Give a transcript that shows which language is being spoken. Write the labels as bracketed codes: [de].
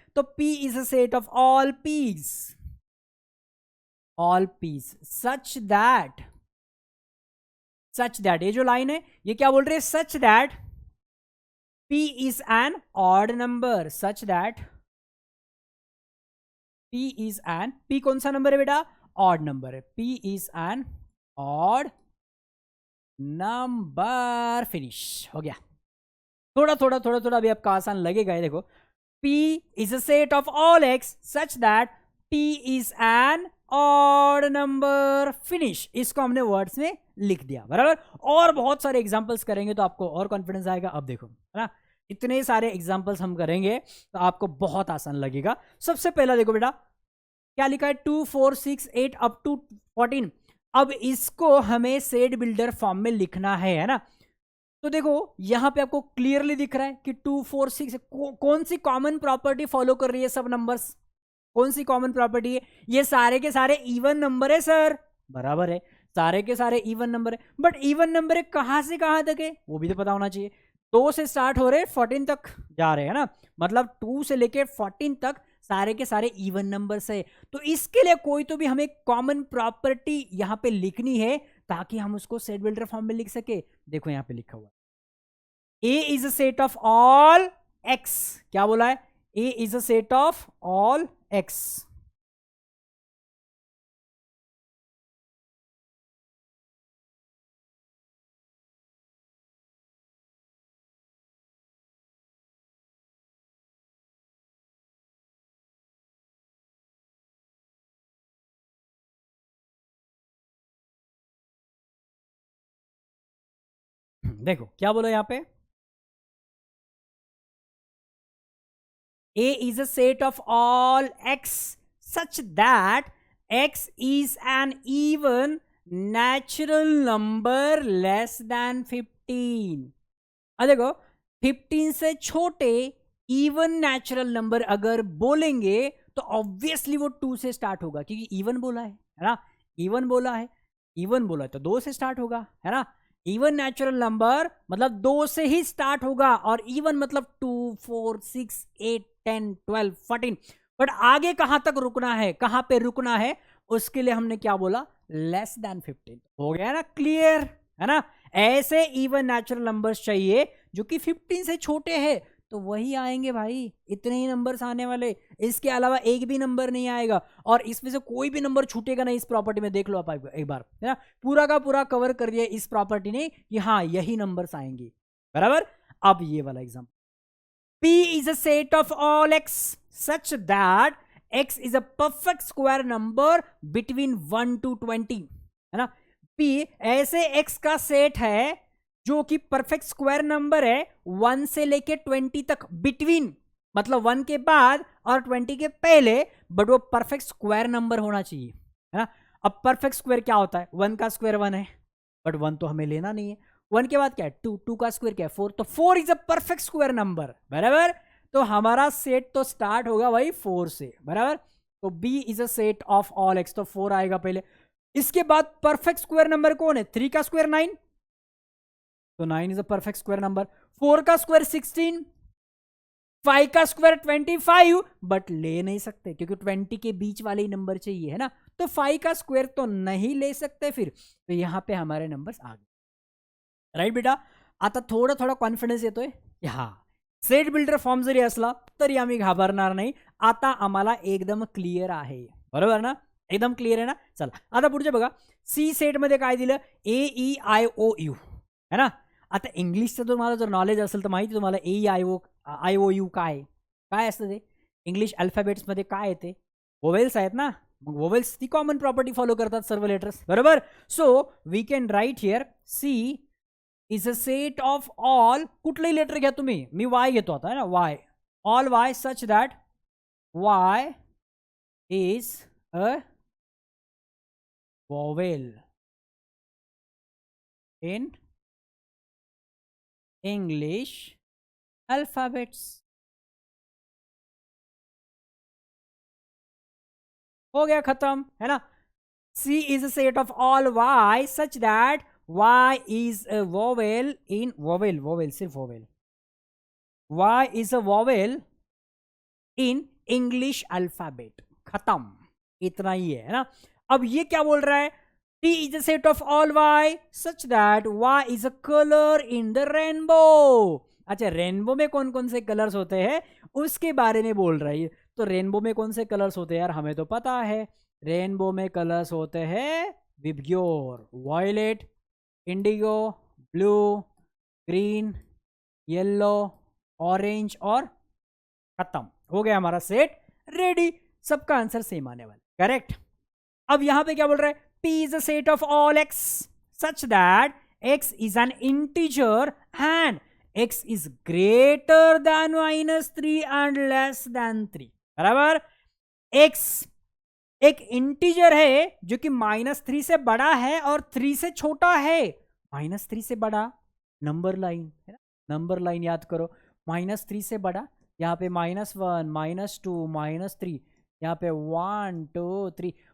[hi] तो P is a set of all piece, all piece such that ये जो line है ये क्या बोल रही है, [en] such that P is an odd number, [hi] such that P is an, P कौन सा नंबर है बेटा, ऑड नंबर है, P is an odd number, finish हो गया। थोड़ा अभी आपका आसान लगेगा। ये देखो, [en] P is a set of all x such that P is an odd number, finish. [hi] इसको हमने वर्ड्स में लिख दिया, बराबर। और बहुत सारे एग्जांपल्स करेंगे तो आपको और कॉन्फिडेंस आएगा। अब देखो, है ना, इतने सारे एग्जांपल्स हम करेंगे तो आपको बहुत आसान लगेगा। सबसे पहला देखो बेटा, क्या लिखा है, 2 4 6 8 अप टू 14। अब इसको हमें सेट बिल्डर फॉर्म में लिखना है ना। तो देखो यहां पे आपको क्लियरली दिख रहा है कि 2 4 6 कौन सी कॉमन प्रॉपर्टी फॉलो कर रही है, सब नंबर्स, कौन सी कॉमन प्रॉपर्टी है, ये सारे के सारे इवन नंबर है सर, बराबर है, सारे के सारे इवन नंबर है। बट इवन नंबर है कहां से कहां तक है वो भी तो पता होना चाहिए। 2 से स्टार्ट हो रहे 14 तक जा रहे हैं ना, मतलब 2 से लेके 14 तक सारे के सारे इवन नंबर्स है। तो इसके लिए कोई तो भी हमें कॉमन प्रॉपर्टी यहां पे लिखनी है ताकि हम उसको सेट बिल्डर फॉर्म में लिख सके। देखो यहां पे लिखा हुआ [en] A is a set of all x, [hi] क्या बोला है, [en] A is a set of all x। [hi] देखो क्या बोला यहां पे, [en] A is a set of all x such that x is an even natural number less than 15। [hi] अब देखो 15 से छोटे इवन नेचुरल नंबर अगर बोलेंगे तो ऑब्वियसली वो 2 से स्टार्ट होगा, क्योंकि इवन बोला है ना, इवन बोला है, इवन बोला है तो 2 से स्टार्ट होगा, है ना। इवन नेचुरल नंबर मतलब 2 से ही स्टार्ट होगा, और इवन मतलब 2 4 6 8 10 12 14। बट आगे कहां तक रुकना है, कहां पे रुकना है, उसके लिए हमने क्या बोला, लेस देन 15। हो गया ना क्लियर, है ना। ऐसे इवन नेचुरल नंबर्स चाहिए जो कि 15 से छोटे हैं, तो वही आएंगे भाई, इतने ही नंबर्स आने वाले, इसके अलावा एक भी नंबर नहीं आएगा। और इसमें से कोई भी नंबर छूटेगा नहीं इस प्रॉपर्टी में, देख लो आप एक बार, है ना, पूरा का पूरा कवर कर दिया इस प्रॉपर्टी ने कि हाँ यही नंबर्स आएंगे, बराबर। अब ये वाला example, [en] P is a set of all x such that x is a perfect square number between 1 to 20, [hi] है ना। P ऐसे x का सेट है जो कि परफेक्ट स्क्वायर नंबर है 1 से लेके 20 तक, बिटवीन मतलब 1 के बाद और 20 के पहले, बट वो परफेक्ट स्क्वायर नंबर होना चाहिए, है ना। अब परफेक्ट स्क्वायर क्या होता है, 1 का स्क्वायर 1 है, बट 1 तो हमें लेना नहीं है। 1 के बाद क्या है 2, 2 का स्क्वायर क्या है 4, तो [en] 4 is a perfect square number, [hi] बराबर। तो हमारा सेट तो स्टार्ट होगा भाई 4 से, बराबर। तो [en] B is a set of all x, [hi] तो 4 आएगा पहले। इसके बाद परफेक्ट स्क्वायर नंबर कौन है, 3 का स्क्वायर 9, तो [en] 9 is a perfect square number. [hi] 4 का स्क्वायर 16, 5 का स्क्वायर 25, बट ले नहीं सकते क्योंकि 20 के बीच वाले ही नंबर चाहिए, है ना। तो 5 का स्क्वायर तो नहीं ले सकते फिर, तो यहां पे हमारे नंबर्स आ गए, राईट बेटा। [mr] आता थोडं थोडा कॉन्फिडन्स येतोय, हा सेट बिल्डर फॉर्म जरी असला तरी आम्ही घाबरणार नाही, आता आम्हाला एकदम क्लिअर आहे, बरोबर ना, एकदम क्लिअर आहे ना। चला आता पुढचे बघा, सी सेट मध्ये काय दिलं, AEIOU, [hi] है ना। [mr] आता इंग्लिशचं तुम्हाला जर नॉलेज असेल तर माहिती तुम्हाला AEIOU काय असतं ते, इंग्लिश अल्फाबेट्समध्ये काय येते, वोवेल्स आहेत ना, मग वोवेल्स ती कॉमन प्रॉपर्टी फॉलो करतात सर्व लेटर्स, बरोबर। [en] so we can write here C is a set of all, [mr] कुठलंही लेटर घ्या तुम्ही, मी वाय घेतो आता, [hi] है ना, [mr] Y, [en] all y such that y is a vowel in English alphabets. [hi] हो गया खत्म, है ना. [en] C is a set of all y such that y is a vowel in vowel सिर्फ vowel. y is a vowel in English alphabet. [hi] खत्म, इतना ही है ना. अब ये क्या बोल रहा है? [en] T is a set of all y such that y is a color in the rainbow. [hi] अच्छा, रेनबो में कौन कौन से कलर्स होते हैं उसके बारे में बोल रहा है. तो रेनबो में कौन से कलर्स होते हैं यार, हमें तो पता है. रेनबो में कलर्स होते हैं VIBGYOR, violet, Indigo, blue, green, yellow, orange और खत्म. हो गया हमारा सेट रेडी. सबका आंसर सेम आने वाला. करेक्ट. अब यहां पे क्या बोल रहा है? [en] P is a set of all x such that x is an integer and x is greater than -3 and less than 3. [hi] बराबर. x एक इंटीजर है जो कि -3 से बड़ा है और 3 से छोटा है. -3 से बड़ा नंबर लाइन है ना, नंबर लाइन याद करो. -3 से बड़ा, यहाँ पे -1 -2 -3, यहाँ पे 1 2 3.